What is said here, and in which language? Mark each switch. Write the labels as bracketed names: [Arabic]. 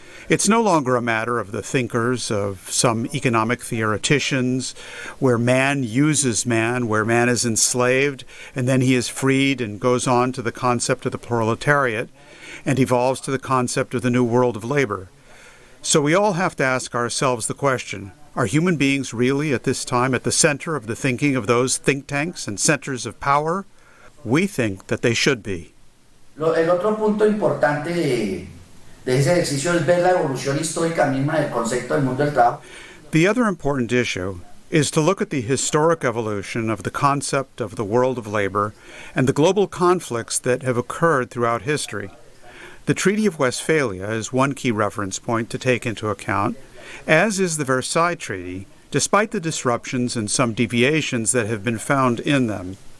[English] It's no longer a matter of the thinkers of some economic theoreticians, where man uses man, where man is enslaved, and then he is freed and goes on to the concept of the proletariat, and evolves to the concept of the new world of labor. So we all have to ask ourselves the question, are human beings really at this time at the center of the thinking of those think tanks and centers of power? We think that they should be. [Spanish] El otro punto importante de ese ejercicio es ver la evolución histórica misma del concepto del mundo del trabajo. [English] The other important issue is to look at the historic evolution of the concept of the world of labor and the global conflicts that have occurred throughout history. The Treaty of Westphalia is one key reference point to take into account, as is the Versailles Treaty, despite the disruptions and some deviations that have been found in them.